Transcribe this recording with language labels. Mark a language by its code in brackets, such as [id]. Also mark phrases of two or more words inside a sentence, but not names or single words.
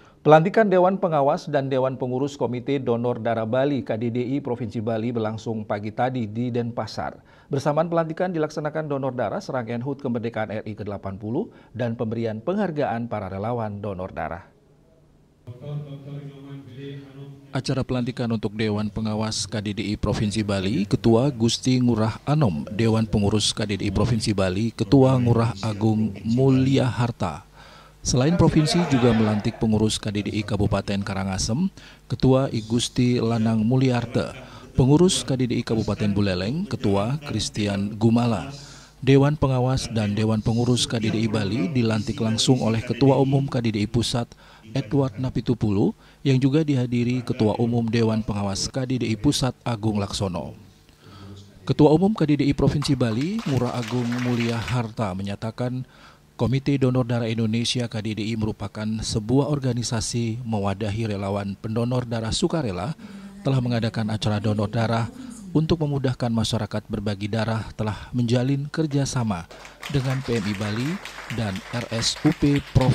[id] Pelantikan Dewan Pengawas dan Dewan Pengurus Komite Donor Darah Bali KDDI Provinsi Bali berlangsung pagi tadi di Denpasar. Bersamaan pelantikan dilaksanakan donor darah serangkaian HUT Kemerdekaan RI ke-80 dan pemberian penghargaan para relawan donor darah. Acara pelantikan untuk Dewan Pengawas KDDI Provinsi Bali, Ketua Gusti Ngurah Anom, Dewan Pengurus KDDI Provinsi Bali, Ketua Ngurah Agung Mulia Harta. Selain provinsi juga melantik pengurus KDDI Kabupaten Karangasem, Ketua I Gusti Lanang Mulyarte, pengurus KDDI Kabupaten Buleleng, Ketua Christian Gumala. Dewan Pengawas dan Dewan Pengurus KDDI Bali dilantik langsung oleh Ketua Umum KDDI Pusat Edward Napitupulu yang juga dihadiri Ketua Umum Dewan Pengawas KDDI Pusat Agung Laksono. Ketua Umum KDDI Provinsi Bali, Ngurah Agung Mulia Harta menyatakan Komite Donor Darah Indonesia KDDI merupakan sebuah organisasi mewadahi relawan pendonor darah sukarela telah mengadakan acara donor darah untuk memudahkan masyarakat berbagi darah telah menjalin kerjasama dengan PMI Bali dan RSUP Prof.